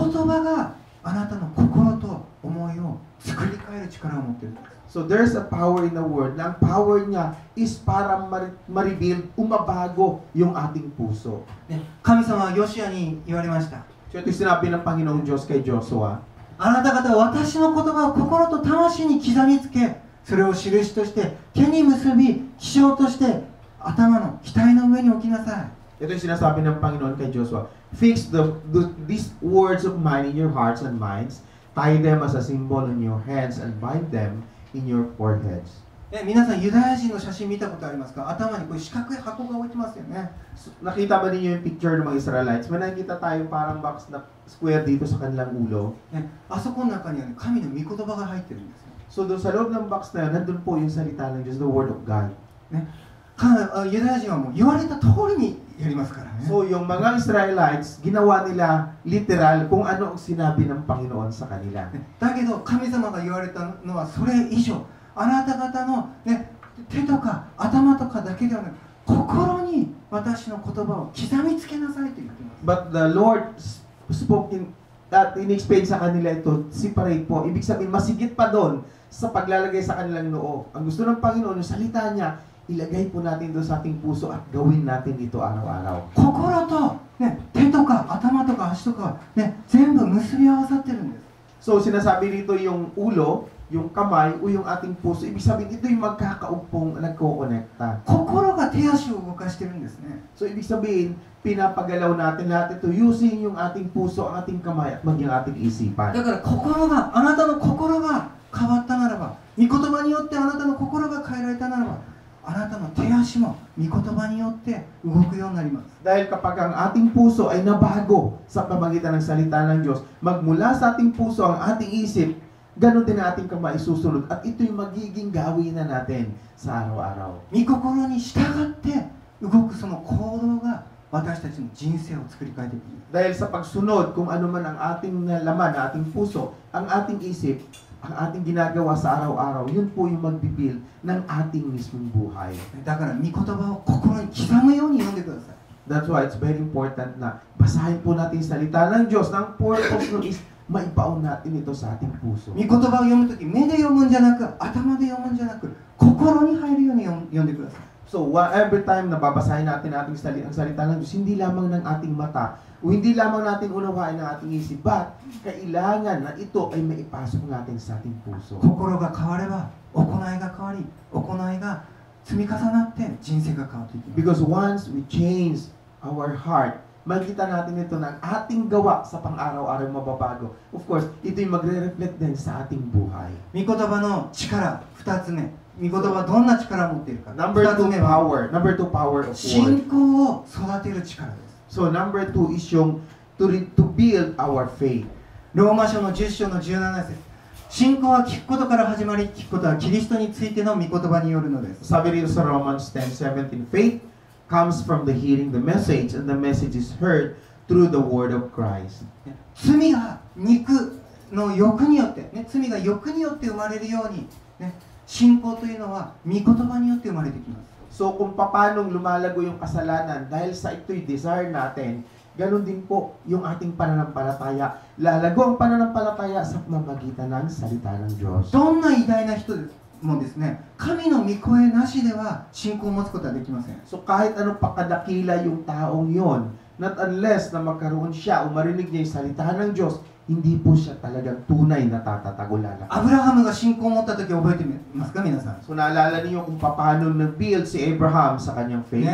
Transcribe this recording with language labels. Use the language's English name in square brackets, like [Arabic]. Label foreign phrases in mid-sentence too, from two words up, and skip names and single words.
[Japanese] 御言葉があなたの心と思いを作り変える力を持っているんです。 [English] So there's a power in the word. [Filipino] Na ang power niya is para ma-rebuild, umabago yung ating puso. [Japanese] 神様はヨシアに言われました。 [Filipino] So ito yung sinabi ng Panginoong Diyos kay Joshua. [Japanese] あなた方は私の言葉を心と魂に刻みつけ、それを印として手に結び、記章として頭の額の上に置きなさい。 [Filipino] Ito yung sinasabi ng Panginoon kay Joshua. [English] Fix these words of mine in your hearts and minds. Tie them as a symbol in your hands and bind them in your foreheads. [Japanese] 皆さんユダヤ人の写真見たことありますか？頭にこういう四角い箱が置いてますよね。 [Filipino] Nakita ba ninyo yung picture ng mga Israelites? May nakita tayo parang box na square dito sa kanilang ulo. [Japanese] あそこの中には、神の御言葉が入ってるんですよ。 [Filipino] So doon sa loob ng box na yun, nandun po yung salita ng Diyos, [English] the Word of God. [Japanese] ユダヤ人はもう言われた通りにやりますからね。 [Filipino] So yung mga Israelites, ginawa nila literal kung ano ang sinabi ng Panginoon sa kanila. [Japanese] だけど神様が言われたのはそれ以上。あなた方の、手とか頭とかだけではなく、心に私の言葉を刻みつけなさいと言っています。 [English] But the Lord spoke [Filipino] in-explain sa kanila ito, separate po. Ibig sabihin, masigit pa doon sa paglalagay sa kanilang noo. Ang gusto ng Panginoon, yung salita niya, ilagay po natin doon sa ating puso at gawin natin ito araw-araw. [Japanese] 心と、手とか頭とか足とか、全部結び合わさってるんです。 [Filipino] So sinasabi dito yung ulo, yung kamay, o yung ating puso. Ibig sabihin, ito yung magkakaugpong nagko-connecta. [Japanese] 心が手足を動かしてるんですね。 [Filipino] So ibig sabihin, pinapagalaw natin lahat ito using yung ating puso, ang ating kamay, at maging ating isipan. [Japanese] だから心が、あなたの心が変わったならば、御言葉によってあなたの心が変えられたならば、あなたの手足も御言葉によって動くようになります。 [Filipino] Dahil kapag ang ating puso ay nabago sa pamagitan ng salita ng Diyos, magmula sa ating puso ang ating isip, ganun din ang ating kamay susunod. At ito yung magiging gawin na natin sa araw-araw. [Japanese] 御心に従って動くその行動が私たちの人生を作り変えていく。 [Filipino] Dahil sa pagsunod, kung ano man ang ating laman, ang ating puso, ang ating isip, ang ating ginagawa sa araw-araw, yun po yung magbibuild ng ating mismong buhay. [Japanese] だから御言葉を心に刻むように読んでください。 [English] That's why it's very important [Filipino] na basahin po natin yung salita ng Diyos. Ang purpose nun is maibaon natin ito sa ating puso. [Japanese] 御言葉を読むとき、目で読むんじゃなく、頭で読むんじゃなく、心に入るように読んでください。 [Filipino] So, [English] every time [Filipino] na babasahin natin ang salita ng Diyos, hindi lamang ng ating mata, o hindi lamang natin unawain ng ating isip, but kailangan na ito ay maipasok natin sa ating puso. [Japanese] 心が変われば、行いが変わり、行いが積み重なって人生が変わっていきます。 [English] Because once we change our heart, [Filipino] makikita natin ito ng ating gawa sa pang-araw-araw mababago. [English] Of course, [Filipino] ito yung magre-reflect din sa ating buhay. [Japanese] 御言葉の力、2つ目。御言葉はどんな力を持っているか。 [English] Number [Japanese] 2つ [English] two, [Japanese] 目は [English] power. Number two, power of word. [Japanese] 信仰を育てる力です。 [English] So, number two is yung to build our faith. [Japanese] ローマ書の10章の17節。信仰は聞くことから始まり、聞くことはキリストについての御言葉によるのです。 [Filipino] Sabi rito sa Romans 10:17, [English] faith comes from the hearing the message, and the message is heard through the word of Christ. [Japanese] 罪が肉の欲によって、罪が欲によって生まれるように、信仰というのは御言葉によって生まれてきます。 [Filipino] So kung paano lumalago yung kasalanan dahil sa ito'y desire natin, ganun din po yung ating pananampalataya. Lalago ang pananampalataya sa pamamagitan ng salita ng Diyos. [Japanese] どんな偉大な人もですね、神の御声なしでは信仰を持つことはできません。 [Filipino] So kahit anong pakadakila yung taong yon, [English] not unless [Filipino] na magkaroon siya o marinig niya yung salita ng Diyos, hindi po siya talagang tunay na tatatagulala. [Japanese] アブラハムが信仰を持った時覚えてますか皆さん。 [Filipino] So naalala niyo kung paano nag-build si Abraham sa kanyang faith?